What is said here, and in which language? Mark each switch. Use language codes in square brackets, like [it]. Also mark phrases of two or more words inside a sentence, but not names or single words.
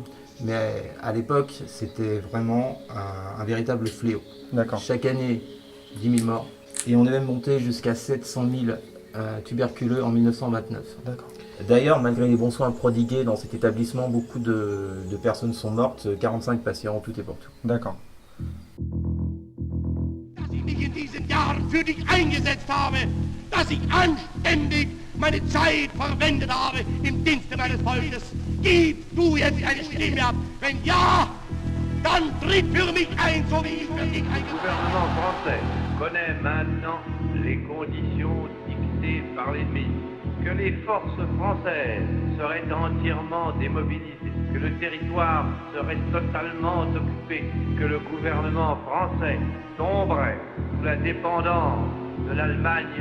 [fr] mais à l'époque, c'était vraiment un véritable fléau. D'accord. Chaque année, 10 000 morts et on est même monté jusqu'à 700 000 tuberculeux en 1929. D'accord. D'ailleurs, malgré les bons soins prodigués dans cet établissement, beaucoup de personnes sont mortes, 45 patients en tout et pour tout. D'accord. [de] Dass ich mich in diesen Jahren für dich eingesetzt habe, dass ich anständig meine Zeit verwendet habe im Dienste meines Volkes. Gib du jetzt eine Stimme ab. Wenn ja, dann tritt für mich ein, so wie ich für dich [fr] Le [de] eingesetzt [fr] gouvernement français connaît maintenant les conditions dictées par l'ennemi, que les forces françaises seraient entièrement démobilisées, que le territoire serait totalement occupé, que le gouvernement français tomberait sous la dépendance de l'Allemagne.